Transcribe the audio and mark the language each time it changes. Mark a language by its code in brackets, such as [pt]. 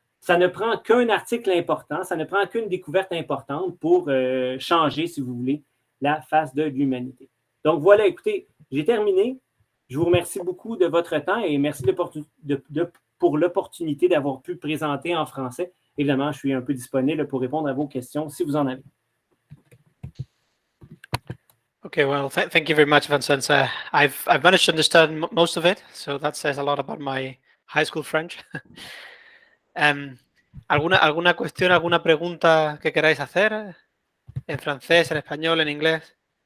[fr] Ça ne prend qu'un article important, ça ne prend qu'une découverte importante pour changer, si vous voulez, la face de l'humanité. Donc voilà, écoutez, j'ai terminé. Je vous remercie beaucoup de votre temps et merci pour l'opportunité d'avoir pu présenter en français. Évidemment, je suis un peu disponible pour répondre à vos questions si vous en avez. [en] Okay, well, thank you very much, Vincent. I've managed to understand most of it, so that says a lot about my high school French. [es] ¿Alguna cuestión, alguna pregunta que queráis hacer? ¿En francés, en español, en inglés?